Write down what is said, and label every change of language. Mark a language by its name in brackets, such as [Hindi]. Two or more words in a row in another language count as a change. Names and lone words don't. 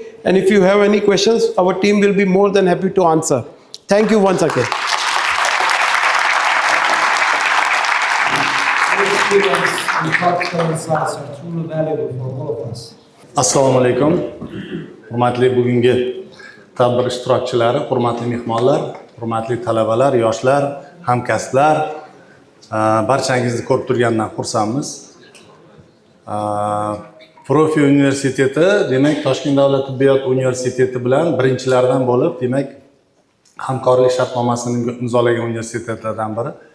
[English] And if you have any questions, our team will be more than happy to answer. Thank you once again. Your experience and practical insights are truly valuable for all of us. [Uzbek] Assalomu alaykum. Hurmatli bugungi tadbir ishtirokchilari, hurmatli mehmonlar, hurmatli talabalar, yoshlar, hamkasblar, barchangizni ko'rib turgandan xursandmiz. Profi Universiteti, demak, Toshkent davlat tibbiyot universiteti bilan birinchilardan bo'lib, demak, hamkorlik shartnomasini imzolagan universitetlardan biri.